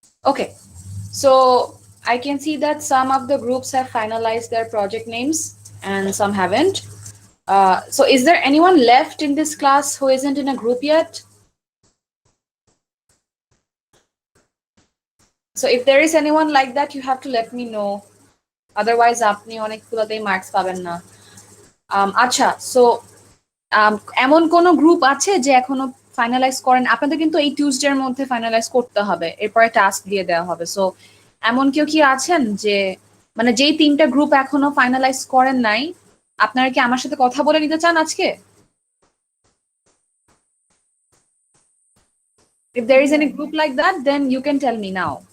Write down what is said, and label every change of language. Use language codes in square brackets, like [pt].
[en] Okay, so I can see that some of the groups have finalized their project names and some haven't. So is there anyone left in this class who isn't in a group yet? So if there is anyone like that, you have to let me know. [bn] Otherwise, আপনি অনেকগুলোতেই marks পাবেন না। আচ্ছা, so এমন কোন group আছে যে এখনো finalise করেন? আপনাদের কিন্তু এই টিউসডের মধ্যে ফাইনালাইজ করতে হবে, এরপরে টাস্ক দিয়ে দেওয়া হবে। সো এমন কেউ কি আছেন যে মানে যেই তিনটা গ্রুপ এখনো ফাইনালাইজ করেন নাই, আপনারা কি আমার সাথে কথা বলে নিতে চান আজকে? [en] If there is any group like that, then you can tell me now.